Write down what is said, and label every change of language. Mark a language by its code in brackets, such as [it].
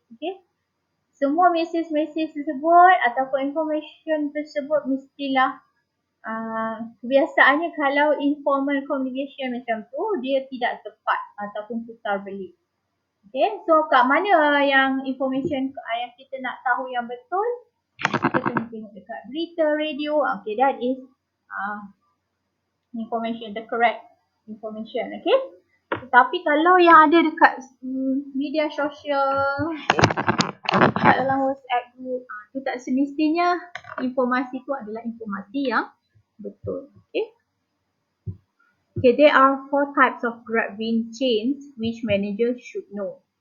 [ms] Okay, semua message tersebut ataupun information tersebut mestilah kebiasaannya kalau informal communication macam tu, dia tidak tepat ataupun putar belik. Okay, so kat mana yang information yang kita nak tahu yang betul? Kita kena tengok dekat berita, radio. [en] Okay, that is information, the correct information. [ms] Okay, tetapi kalau yang ada dekat media sosial, kat dalam WhatsApp group, itu tak semestinya informasi itu adalah informasi yang betul. Okay. [en] Okay, there are 4 types of grabbing chains which managers should know.